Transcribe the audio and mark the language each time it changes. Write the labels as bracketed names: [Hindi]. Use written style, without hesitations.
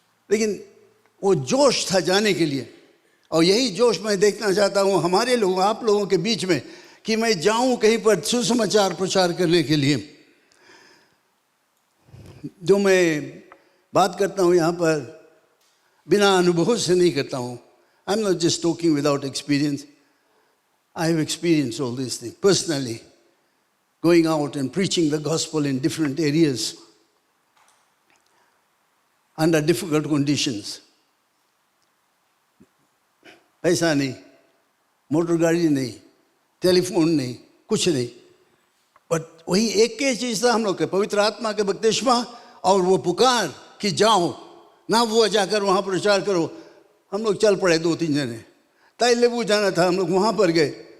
[Hindi] लेकिन वो जोश था जाने के लिए, और यही जोश मैं देखना चाहता हूँ हमारे लोगों, आप लोगों के बीच में, कि मैं जाऊँ कहीं पर सुसमाचार प्रचार करने के लिए। जो मैं बात करता हूँ यहाँ पर बिना अनुभव से नहीं करता हूँ। [English] I'm not just talking without experience. I have experienced all these things personally, going out and preaching the gospel in different areas under difficult conditions. [Hindi] पैसा नहीं, मोटर गाड़ी नहीं, टेलीफोन नहीं, कुछ नहीं, बट वही एक ही चीज़ था हम लोग के, पवित्र आत्मा के बपतिस्मा और वो पुकार कि जाओ ना, वो जाकर वहाँ प्रचार करो। हम लोग चल पड़े 2-3 जने, ताइलेबू जाना था, हम लोग वहाँ पर गए।